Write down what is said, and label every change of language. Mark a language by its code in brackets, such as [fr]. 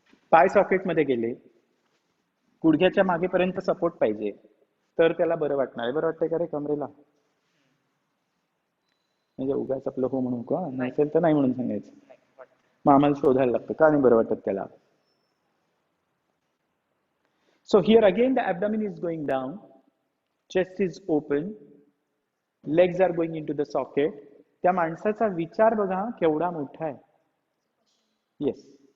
[mr] पाय सॉकेटमध्ये गेले, गुडघ्याच्या मागेपर्यंत सपोर्ट पाहिजे, तर त्याला बरं वाटणार आहे. बरं वाटतंय का रे कमरेला? म्हणजे उगाच आपलं हो म्हणू का, नसेल तर नाही म्हणून सांगायचं. मग आम्हाला शोधायला लागतं का नाही बरं वाटत त्याला. [en] So here again the abdomen is going down, chest is open, legs are going into the socket. [mr] त्या माणसाचा विचार बघा केवढा मोठा आहे. येस.